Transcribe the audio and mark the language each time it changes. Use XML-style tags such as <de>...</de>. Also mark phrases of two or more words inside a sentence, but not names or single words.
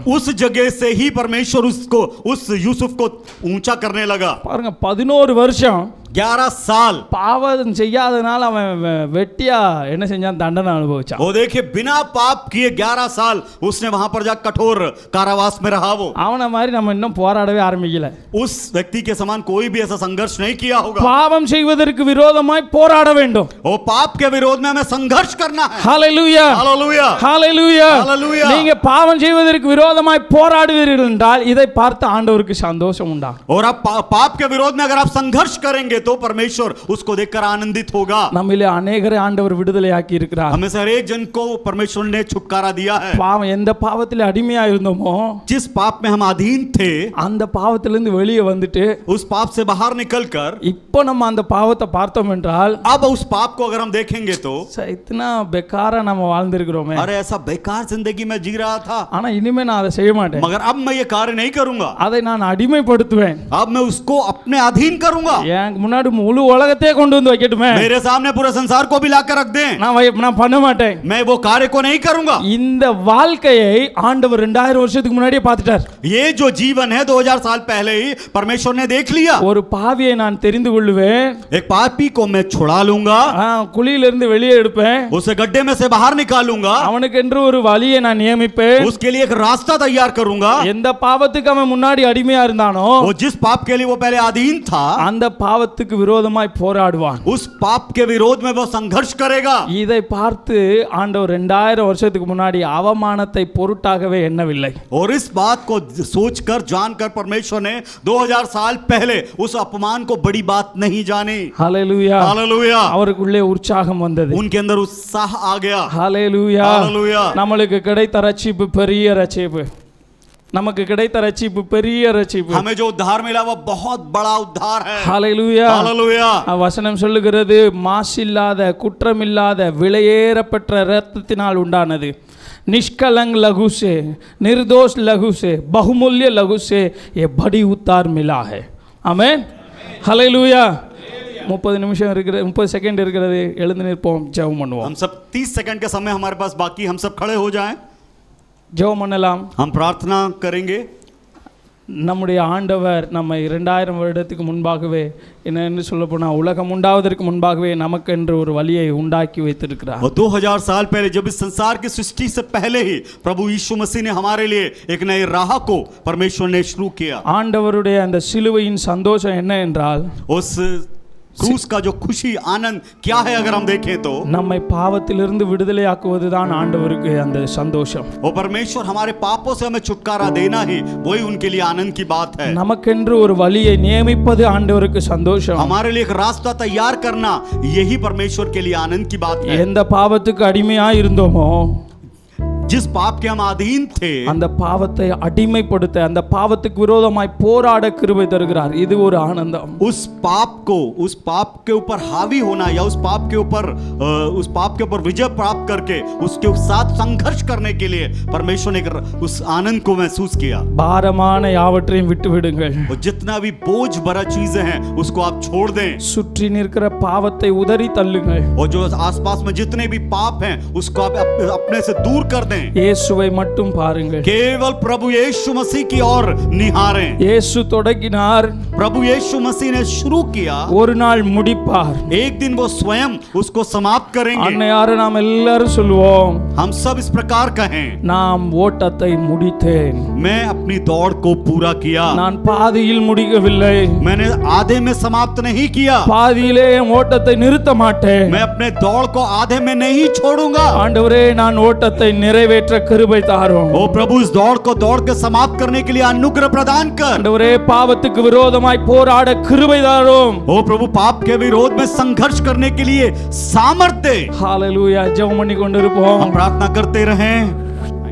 <hi>उस जगह से ही परमेश्वर उसको उस यूसुफ को ऊंचा करने लगा।</hi> <ta>பாருங்க, 11 வருஷம்</ta> <hi>11 साल</hi> <ta>பாவம் செய்யாதனால அவன் வெட்டியா என்ன செஞ்சான்? தண்டனை அனுபவிச்சான்.</ta> <hi>वो देखिए बिना पाप किए 11 साल उसने वहां पर जाकर कठोर कारावास में रहा। वो</hi> <ta>அவனை மாதிரி நம்ம இன்னும் போராடவே ஆரம்பிக்கல.</ta> <hi>उस व्यक्ति के समान कोई भी ऐसा संघर्ष नहीं किया होगा।</hi> <ta>பாவம் செய்வதற்கு விரோதமாய் போராட வேண்டும்.</ta> <hi>वो पाप के विरोध में हमें संघर्ष करना है।</hi> <ta>ஹalleluya</ta> <hi>हालेलुया</hi> <ta>ஹalleluya</ta> <hi>हालेलुया।</hi> <ta>நீங்க பாவம் செய்வதற்கு விரோதமாய் போராடுவீர்கள் என்றால் இதை பார்த்து ஆண்டவருக்கு சந்தோஷம் உண்டாகும்.</ta> <hi>और आप पाप के विरोध में अगर आप संघर्ष करेंगे तो परमेश्वर उसको देखकर आनंदित होगा।</hi> <ta>நம்மிலே अनेகரை ஆண்டவர் விடுதலையாக்கி இருக்கிறார்.</ta> <hi>हमें से हर एक जन को परमेश्वर ने छुटकारा दिया है।</hi> <ta>பாவம் எந்த பாவத்தில் அடிமையா இருந்தோமோ,</ta> <hi>जिस पाप में हम अधीन थे,</hi> <ta>அந்த பாவத்திலிருந்து வெளியே வந்துட்டு</ta> <hi>उस पाप से बाहर निकलकर</hi> <ta>இப்போ நம்ம அந்த பாவத்தை பார்த்தோம் என்றால்,</ta> <hi>अब उस पाप को अगर हम देखेंगे तो</hi> <ta>இத்தனை बेकारा நம்ம வாழ்ந்திருக்கிறோமே,</ta> <hi>अरे ऐसा बेकार जिंदगी में जी रहा था,</hi> <ta>ஆனா இனிமே நான் அதை செய்ய மாட்டேன்,</ta> <hi>मगर अब मैं ये कार्य नहीं करूंगा,</hi> <ta>அதை நான் अடிமைப்படுத்துவேன்,</ta> <hi>अब मैं उसको अपने अधीन करूंगा।</hi> <ta>எனக்கு முன்னாடி முழு உலகத்தையே கொண்டு வந்து வைக்கட்டுமே,</ta> <hi>मेरे सामने पूरे संसार को भी लाकर रख दें,</hi> <ta>நான் பண்ண மாட்டேன்,</ta> <hi>मैं वो कार्य को नहीं करूंगा।</hi> <ta>இந்த வாழ்க்கையை ஆண்டவர் 2000 வருஷத்துக்கு முன்னாடியே பார்த்துட்டார்.</ta> <hi>ये जो जीवन है 2000 साल पहले ही परमेश्वर ने देख लिया।</hi> <ta>ஒரு பாவியை நான் தெரிந்து கொள்ளுவேன்,</ta> <hi>एक पापी को मैं छुड़ा लूंगा,</hi> <ta>குழியிலிருந்து வெளியே எடுப்பேன்,</ta> <hi>उसे गड्ढे में से बाहर निकालूंगा,</hi> <ta>அவனுக்கென்று ஒரு வழியை நான் நியமிப்பேன்,</ta> <hi>उसके लिए एक रास्ता तैयार करूंगा।</hi> <ta>எந்த பாவத்துக்கு அவன் முன்னாடி அடிமையா இருந்தானோ,</ta> <hi>वो जिस पाप के लिए वो पहले अधीन था,</hi> <ta>அந்த பாவத்துக்கு விரோதமாய் போராடுவான்,</ta> <hi>उस पाप के विरोध में वो संघर्ष करेगा।</hi> <ta>இதை பார்த்து ஆண்டவர் 2000 வருஷத்துக்கு முன்னாடி அவமானத்தை பொருட்டாகவே எண்ணவில்லை.</ta> <hi>और इस बात को सोचकर जानकर परमेश्वर ने 2000 साल पहले उस अपमान को बड़ी बात नहीं जानी।</hi> <ta>ஹalleluya</ta> <hi>हालेलुया।</hi> <ta>அவருக்குள்ளே உற்சாகம் வந்தது.</ta> <hi>उनके अंदर उत्साह आ गया।</hi> <ta>ஹalleluya</ta> <hi>हालेलुया।</hi> <ta>நமக்கு கிடைத்த ரட்சிப்பு பெரிய ரட்சிப்பு, நமக்கு கிடைத்த ரட்சிப்பு பெரிய ரட்சிப்பு.</ta> <hi>हमें जो उद्धार मिला वो बहुत बड़ा उद्धार है।</hi> <ta>ஹalleluya</ta> <hi>हालेलुया।</hi> <ta>வசனம் சொல்லுகிறது, மாசில்லாத குற்றமில்லாத விலையேறப்பட்ட இரத்தத்தினால் உண்டானது,</ta> <hi>निष्कलंक लघु से निर्दोष लघु से बहुमूल्य लघु से ये बड़ी उद्धार मिला है. आमेन हालेलुया.</hi> <ta>30 நிமிஷம் இருக்கிறது, 30 செகண்ட் இருக்கிறது, எழுந்து நிற்போம், ஜெபம் பண்ணுவோம்.</ta> <hi>हम सब 30 सेकंड का समय हमारे पास बाकी, हम सब खड़े हो जाएं,</hi> <ta>ஜெபம் பண்ணலாம்.</ta> <hi>हम प्रार्थना करेंगे.</hi> <ta>நம்முடைய ஆண்டவர் நம்மை 2000 வருடத்துக்கு முன்பாகவே என்னன்னு சொல்ல போனால் உலகம் உண்டாவதற்கு முன்பாகவே நமக்கென்று ஒரு வழியை உண்டாக்கி வைத்திருக்கிறார்.</ta> <hi>और 2000 साल पहले जब इस संसार की सृष्टि से पहले ही प्रभु यीशु मसीह ने हमारे लिए एक नए राह को परमेश्वर ने शुरू किया.</hi> <ta>ஆண்டவருடைய அந்த சிலுவையின் சந்தோஷம் என்ன என்றால்</ta> <hi>उस क्रूस का जो खुशी आनंद क्या है अगर हम देखें तो</hi> <ta>நம்மை பாவத்திலிருந்து விடுதலையாக்குவதுதான் ஆண்டவருக்கு அந்த சந்தோஷம்.</ta> <hi>वो परमेश्वर हमारे पापों से हमें छुटकारा देना ही वही उनके लिए आनंद की बात है.</hi> <ta>நமக்கென்று ஒரு வழியை நியமிப்பது ஆண்டவருக்கு சந்தோஷம்.</ta> <hi>हमारे लिए एक रास्ता तैयार करना यही परमेश्वर के लिए आनंद की बात है.</hi> <ta>எந்த பாவத்துக்கு அடிமையா இருந்தோமோ</ta> <hi>जिस पाप के हम अधीन थे</hi> <ta>அந்த பாவத்தை அடிமைப்படுத்த அந்த பாவத்துக்கு விரோதமாய் போராட கிருபை தருகிறார். இது ஒரு ஆனந்தம்.</ta> <hi>उस पाप के ऊपर हावी होना या उस पाप के ऊपर विजय प्राप्त करके उसके साथ संघर्ष करने के लिए परमेश्वर ने उस आनंद को महसूस किया.</hi> <ta>பாரமான யாவற்றையும் விட்டு விடுங்கள்.</ta> <hi>और जितना भी बोझ भरा चीजें हैं उसको आप छोड़ दें.</hi> <ta>சுற்றி நிற்கிற பாவத்தை உதறி தள்ளுங்கள்.</ta> <hi>और जो आसपास में जितने भी पाप हैं उसको आप अपने से दूर कर दें.</hi> <ta>இயேசுவை மட்டும் பாருங்கள்.</ta> <hi>केवल प्रभु यीशु मसीह की ओर निहारें.</hi> <ta>இயேசு தொடங்கினார்,</ta> <hi>प्रभु यीशु मसीह ने शुरू किया,</hi> <ta>ஒரு நாள் முடிப்பார்.</ta> <hi>एक दिन वो स्वयं उसको समाप्त करेंगे.</hi> <ta>அன்னையார நாம் எல்லாரும் சொல்வோம்,</ta> <hi>हम सब इस प्रकार कहें,</hi> <ta>நாம் ஓட்டத்தை முடித்தேன்.</ta> <hi>मैं अपनी दौड़ को पूरा किया.</hi> <ta>நான் பாதியில் முடிக்கவில்லை.</ta> <hi>मैंने आधे में समाप्त नहीं किया.</hi> <ta>பாதியிலே என் ஓட்டத்தை நிறுத்த மாட்டேன்.</ta> <hi>मैं अपने दौड़ को आधे में नहीं छोड़ूंगा.</hi> <ta>ஆண்டவரே நான் ஓட்டத்தை நிறைவேற்ற கிருபை தாரும்.</ta> <hi>ओ प्रभु इस दौड़ को दौड़ के समाप्त करने के लिए अनुग्रह प्रदान कर.</hi> <ta>ஆண்டவரே பாவத்துக்கு விரோதமாய் போராட கிருபை தாரும்.</ta> <hi>ओ प्रभु पाप के विरोध में संघर्ष करने के लिए सामर्थ्य.</hi> <ta>ஹalleluya. ஜெபம் பண்ணி கொண்டிருப்போம்.</ta> <hi>हम प्रार्थना करते रहें.</hi>